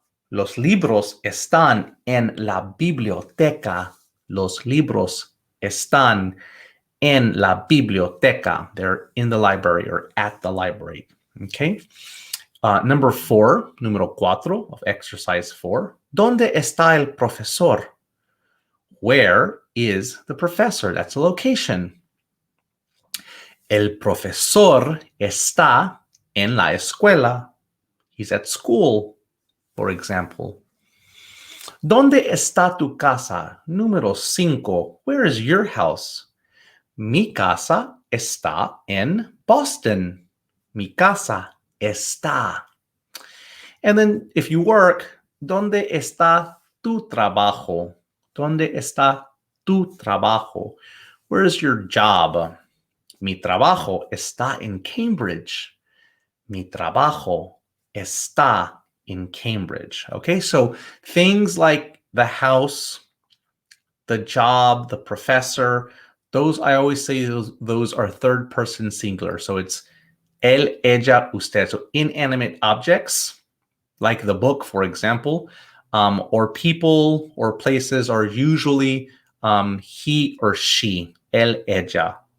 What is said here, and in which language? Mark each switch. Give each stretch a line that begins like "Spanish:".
Spanish: Los libros están en la biblioteca. Los libros están en la biblioteca.
English: They're in the library or at the library. Okay. Number 4, número 4 of exercise 4.
Spanish: ¿Dónde está el profesor?
English: Where is the professor? That's a location.
Spanish: El profesor está en la escuela.
English: He's at school, for example.
Spanish: ¿Dónde está tu casa? Número 5.
English: Where is your house?
Spanish: Mi casa está en Boston. Mi casa está.
English: And then if you work,
Spanish: ¿dónde está tu trabajo? ¿Dónde está tu trabajo?
English: Where is your job?
Spanish: Mi trabajo está en Cambridge. Mi trabajo está in Cambridge.
English: Okay, so things like the house, the job, the professor, those I always say those are third person singular. So it's
Spanish: él, ella, usted.
English: So inanimate objects, like the book, for example, or people or places are usually he or she, él, ella.